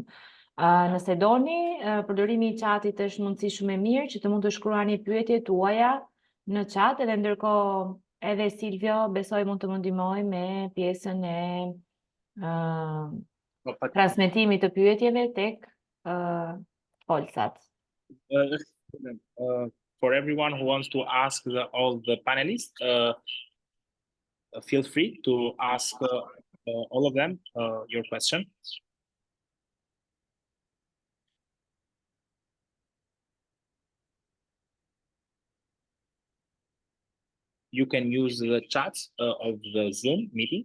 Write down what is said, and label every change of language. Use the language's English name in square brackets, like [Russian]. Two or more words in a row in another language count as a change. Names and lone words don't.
[Albanian] Nëse doni, përdorimi i chatit është mundësi shumë e mirë që të mund të shkruani pyetjet tuaja në chat, edhe ndërkohë edhe Silvio besoj mund të më ndihmoj me pjesën e transmetimit të pyetjeve tek folsat. [English] For everyone who wants to ask all the panelists, feel free to ask all of them your question. You can use the chat of the Zoom meeting.